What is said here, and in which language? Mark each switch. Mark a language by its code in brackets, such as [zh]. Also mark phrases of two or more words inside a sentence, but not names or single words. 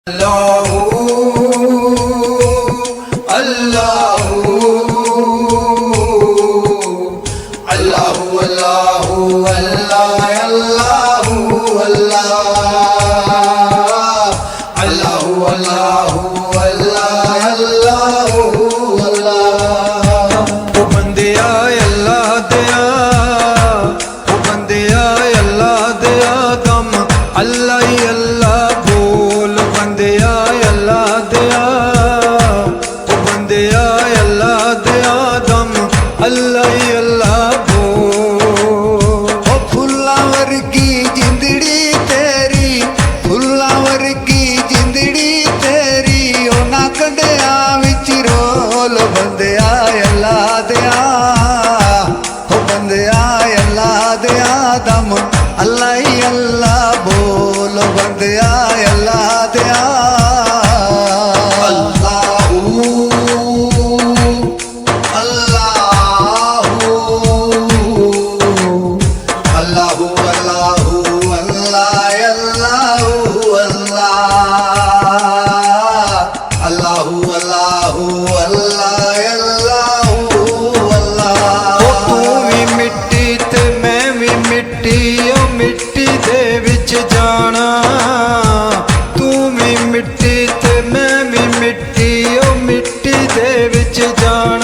[ar] اللهُ اللهُ اللهُ اللهُ الله اللهُ الله اللهُ اللهُ الله اللهُ الله. [pa] او بندیا اللہ دیا، او بندیا اللہ دیا دم اللہ ہی اللہ بول بندیا اللہ دیا، او بندیا اللہ دیا دم اللہ ہی اللہ بول. او پھلاں ورگی جندڑی تیری، پھلاں ورگی جندڑی تیری، او نہ کڈھیا وچ رول بندیا اللہ دیا، او بندیا اللہ دیا دم اللہ ہی اللہ بول بندیا اللہ دیا. [ar] اللهُ اللهُ اللهُ اللهُ الله اللهُ الله اللهُ اللهُ الله اللهُ الله. [pa] او تو بھی مٹی تے میں بھی مٹی، او مٹی دے وچ جانا، تو بھی مٹی تے میں بھی مٹی، او مٹی دے وچ جانا.